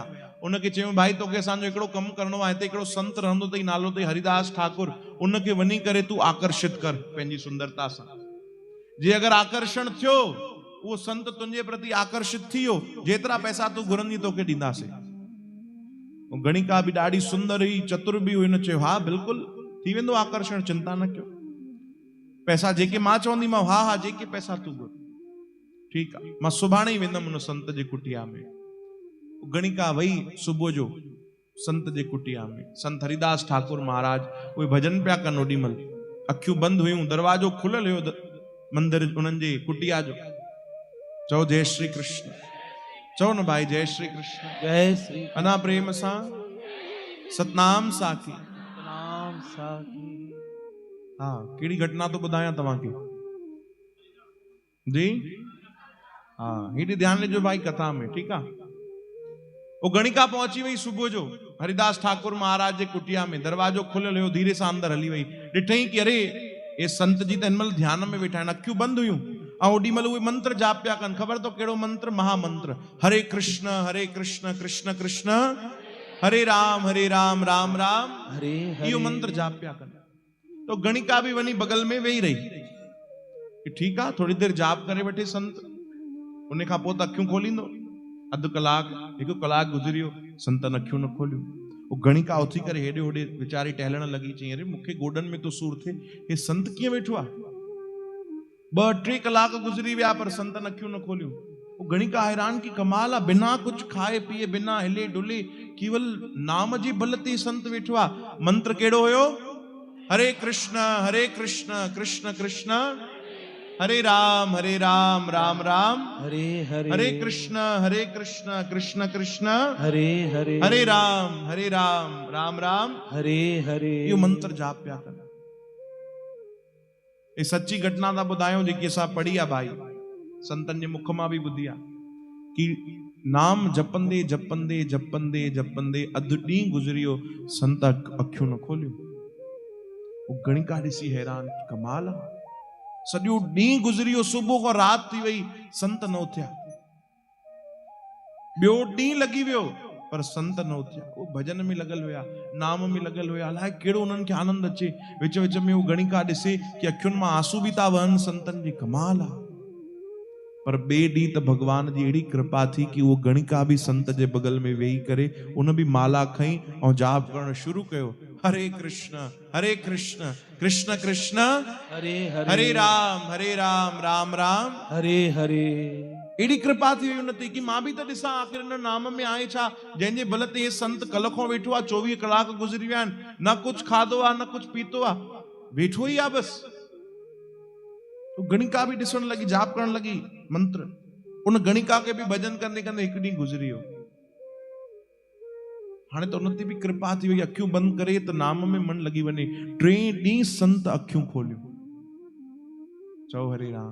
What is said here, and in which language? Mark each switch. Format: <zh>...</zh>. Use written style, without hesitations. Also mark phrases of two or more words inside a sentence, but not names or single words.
<sd>उनखे चयूं भाई तोखे असांजो हिकिड़ो कमु करिणो आहे, हिते हिकिड़ो संत रहंदो अथई, नालो अथई हरिदास ठाकुर, उनखे वञी करे तूं आकर्षित कर पंहिंजी सुंदरता सां। जे अगरि आकर्षण थियो, उहो संत तुंहिंजे प्रति आकर्षित थी वियो, जेतिरा पैसा तूं घुरंदी तोखे ॾींदासीं। गणिका भी ॾाढी सुंदर हुई, चतुर भी हुई। हुन चयो हा बिल्कुलु थी वेंदो आकर्षण, चिंता न कयो, पैसा जेके मां चवंदीमांव, हा हा जेके पैसा तूं घुर, ठीकु आहे, मां सुभाणे ई वेंदमि उन संत जे कुटिया में। गणिका वई सुबुह जो संत जे कुटिया में। संत हरिदास ठाकुर महाराज उहे भजन पिया कनि, ओॾीमहिल अखियूं बंदि हुयूं, दरवाजो खुलियल हुयो मंदिर उन्हनि जे कुटिया जो। चओ जय श्री कृष्ण। चओ न भाई जय श्री कृष्ण। जय श्री अना प्रेम सां सतनाम साखी। सतनाम साखी। हाँ, कहिड़ी घटना तो ॿुधायां तव्हांखे जी। हाँ, हेॾे ध्यानु ॾिजो भाई कथा में, ठीकु आहे। वो गणिका पहुची वई सुबुह जो, हरिदास ठाकुर महाराज जे कुटिया में दरवाजो खुलियल हुयो, धीरे सां अंदर हली वई, ॾिठई कि अरे ये संत जी त हिनमहिल ध्यान में वेठा आहिनि, अखियूं बंदि हुयूं ऐं ओॾी महिल उहे मंत्र जाप पिया कनि। ख़बर तो कहिड़ो मंत्र? महामंत्र, हरे कृष्ण कृष्ण कृष्ण हरे राम राम राम हरे हरे। इहो मंत्र जाप पिया कनि। तो गणिका भी वनी बगल में वेही रही कि</sd> <hi>ठीक है थोड़ी देर</hi> <sd>जाप करे वठे संत, उन खां पोइ त अखियूं खोलींदो। अधु कलाक हिकु कलाक गुज़रियो, संतन अखियूं न खोलियूं। वो गणिका उथी करे हेॾे होॾे वीचारी टहलण लगी, चई अरे मूंखे गोडन में तो सूर थे, हे संत कीअं वेठो आहे? 2-3 कलाक गुज़री विया पर संतन अखियूं न खोलियूं। वो गणिका हैरान की कमाल आहे,</sd> <hi>बिना कुछ खाए पिए, बिना हिले डुले,</hi> <sd>केवल नाम जी बल ते संत वेठो आहे। मंत्र कहिड़ो हुयो? हरे कृष्ण कृष्ण कृष्ण हरे राम राम राम हरे हरे। हरे कृष्ण कृष्ण कृष्ण हरे हरे। हरे राम राम राम हरे हरे। यो मंत्र जाप पिया कर। ये सच्ची घटना था ॿुधायूं जेकी असां पढ़ी आहे भाई, संतन जे मुख मां बि ॿुधी आहे कि नाम जपंदे जपंदे जपंदे जपंदे अधु ॾींहुं गुज़रियो, संत अखियूं न खोलियूं। वो गणिका ॾिसी हैरान, कमाल आहे, सॼो ॾींहुं गुज़रियो, सुबुह खां राति थी वई, संत न उथिया। ॿियो ॾींहुं लॻी वियो पर संत न उथिया। वो भजन में लॻल हुया, नाम में लॻल हुया, अलाए कहिड़ो उन्हनि खे आनंद अचे। विच विच में वो गणिका ॾिसे कि अखियुनि मां आंसू बि था वहनि संतनि जी, कमाल आहे। पर ॿिए ॾींहुं त भगवान जी अहिड़ी कृपा थी कि वो गणिका भी संत जे बगल में वेही करे उन भी माला खई ऐं जाप करण शुरू कयो। हरे कृष्ण कृष्ण कृष्ण हरे हरे। हरे राम राम राम हरे हरे। एडी कृपा थी हुई उनते कि मां भी त ॾिसां आखिर इन नाम में आहे छा, जंहिंजे बल ते ये संत कल खां वेठो आहे, 24 कलाक गुज़री विया आहिनि, न कुछ खाधो आहे न कुछ पीतो आहे, वेठो ही आहे बस। तो गणिका भी ॾिसण लगी, जाप करण लगी मंत्र। उन गणिका के भी भजन कंदे कंदे हिकु ॾींहुं गुज़री वियो। हाणे त उन ते भी कृपा थी वई, अखियूं बंदि करे त नाम में मन लगी वञे। 3 ॾींहं संत अखियूं खोलियूं, चओ हरे राम।</sd>